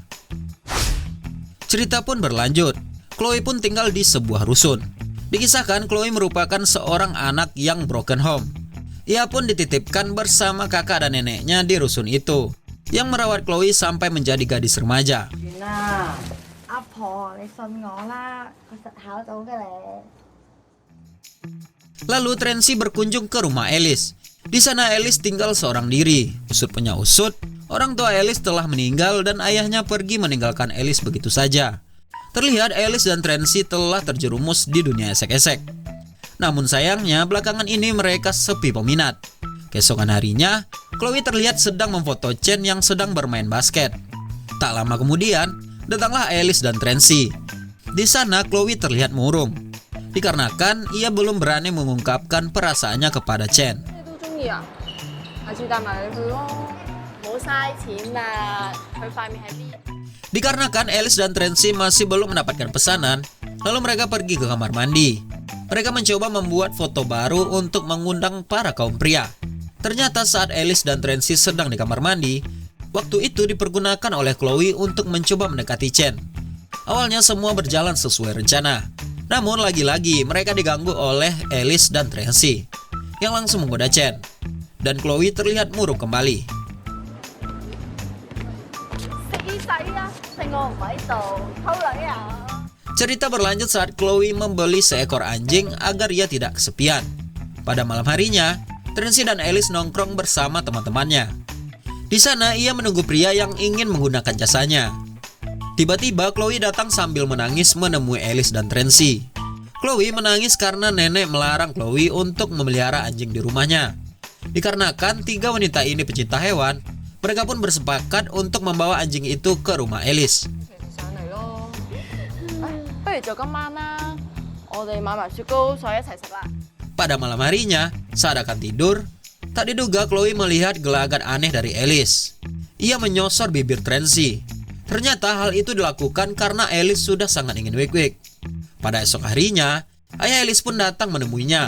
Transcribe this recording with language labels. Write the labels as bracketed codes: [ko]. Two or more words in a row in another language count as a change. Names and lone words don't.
[id] Cerita pun berlanjut, Chloe pun tinggal di sebuah rusun. Dikisahkan Chloe merupakan seorang anak yang [en] broken home. [id] Ia pun dititipkan bersama kakak dan neneknya di rusun itu, yang merawat Chloe sampai menjadi gadis remaja. [yue] 完啦，阿婆你信我啦，我實考到嘅咧。 [id] Lalu Tracy berkunjung ke rumah Alice. Di sana Alice tinggal seorang diri. Usut punya usut, orang tua Alice telah meninggal dan ayahnya pergi meninggalkan Alice begitu saja. Terlihat Alice dan Tracy telah terjerumus di dunia esek-esek. Namun sayangnya belakangan ini mereka sepi peminat. Keesokan harinya, Chloe terlihat sedang memfoto Chen yang sedang bermain basket. Tak lama kemudian, datanglah Alice dan Tracy. Di sana Chloe terlihat murung, dikarenakan ia belum berani mengungkapkan perasaannya kepada Chen. [yue] 中意啊，下次帶埋你去咯。冇嘥錢啦，佢塊面係邊？ [id] Dikarenakan Alice dan Tracy masih belum mendapatkan pesanan, lalu mereka pergi ke kamar mandi. Mereka mencoba membuat foto baru untuk mengundang para kaum pria. Ternyata saat Alice dan Tracy sedang di kamar mandi, waktu itu dipergunakan oleh Chloe untuk mencoba mendekati Chen. Awalnya semua berjalan sesuai rencana. Namun lagi-lagi mereka diganggu oleh Alice dan Tracy yang langsung menggoda Chen. Dan Chloe terlihat murung kembali. [yue] 死仔啊！趁我唔喺度，偷女啊！ [id] Cerita berlanjut saat Chloe membeli seekor anjing agar ia tidak kesepian. Pada malam harinya, Tracy dan Alice nongkrong bersama teman-temannya. Di sana ia menunggu pria yang ingin menggunakan jasanya. Tiba-tiba Chloe datang sambil menangis menemui Alice dan Tracy. Chloe menangis karena nenek melarang Chloe untuk memelihara anjing di rumahnya. Dikarenakan 3 wanita ini pecinta hewan, mereka pun bersepakat untuk membawa anjing itu ke rumah Alice. [yue] 上嚟咯。不如就今晚啦，我哋買埋雪糕再一齊食啦。 [id] Pada malam harinya, saat akan tidur, tak diduga Chloe melihat gelagat aneh dari Alice. Ia menyosor bibir Tracy. Ternyata hal itu dilakukan karena Alice sudah sangat ingin Wik-Wik. Pada esok harinya, ayah Alice pun datang menemuinya.